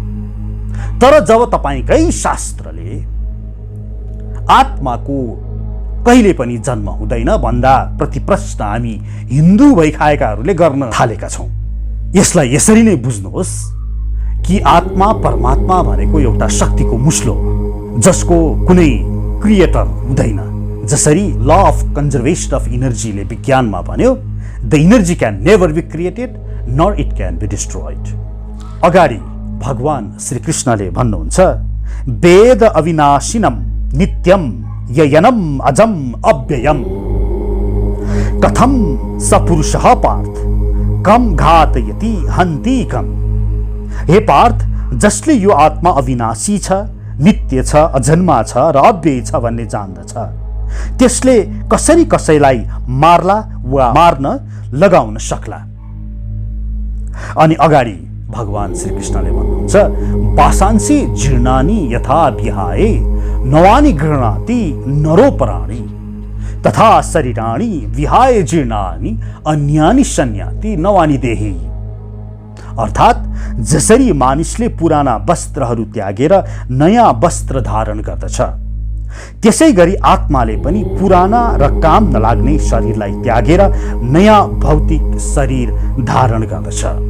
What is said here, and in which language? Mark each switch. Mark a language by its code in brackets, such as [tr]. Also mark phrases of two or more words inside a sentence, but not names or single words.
[ne] तर जब तपाईकै शास्त्रले आत्माको कहिले पनि जन्म हुँदैन भन्दा प्रतिप्रश्न हामी हिन्दू भइखाएकाहरूले गर्न थालेका छौँ। यसलाई यसरी नै बुझ्नुहोस् कि आत्मा परमात्मा भनेको एउटा शक्तिको मुस्लो हो जसको कुनै क्रिएटर हुँदैन। [en] जसरी law of conservation of energy [ne] विज्ञानमा भन्यो, [en] the energy can never be created nor it can be destroyed. [ne] अगाडि भगवान श्रीकृष्णले भन्नुहुन्छ, [sa] वेद अविनाशिनम नित्यम ययनम अजम अव्ययम कथम सपुरुषः पार्थ कम घातयति हन्ति कम। [ne] हे पार्थ, जसले यो आत्मा अविनाशी छ, नित्य छ, अजन्मा छ र अव्यय छ भन्ने जान्दछ, त्यसले कसरी कसैलाई मार्ला वा मार्न लगाउन सक्ला। अनि अगाडि भगवान श्रीकृष्णले भन्नुहुन्छ, [sa] वासांसि जीर्णानि यथा विहाय नवानि गृह्णाति नरोपराणि तथा शरीराणि विहाय जीर्णानि अन्यानि संयाति नवानि देहि। [ne] अर्थात् जसरी मानिसले पुराना वस्त्रहरू त्यागेर नयाँ वस्त्र धारण गर्दछ, त्यसै गरी आत्माले पनि पुराना र काम नलाग्ने शरीरलाई त्यागेर नयाँ भौतिक शरीर धारण गर्दछ।